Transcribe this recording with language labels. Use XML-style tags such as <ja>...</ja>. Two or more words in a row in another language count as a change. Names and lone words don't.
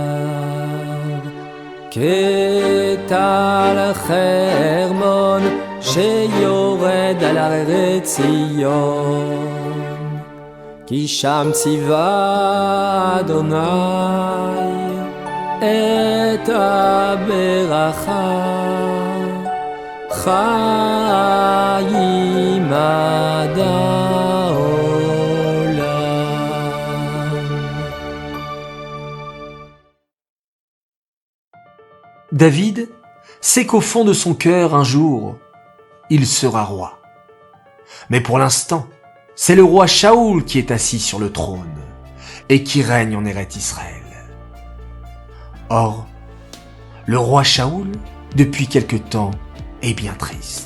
<he>כטל חרמון שיורד על הרי ציון, כי שם ציווה אדוני את הברכה, חיים עד העולם.</he> <fr>David sait qu'au fond de son cœur, un jour, il sera roi. Mais pour l'instant, c'est le roi Shaoul qui est assis sur le trône et qui règne en Eretz Israël. Or, le roi Shaoul, depuis quelque temps, est bien triste.</fr>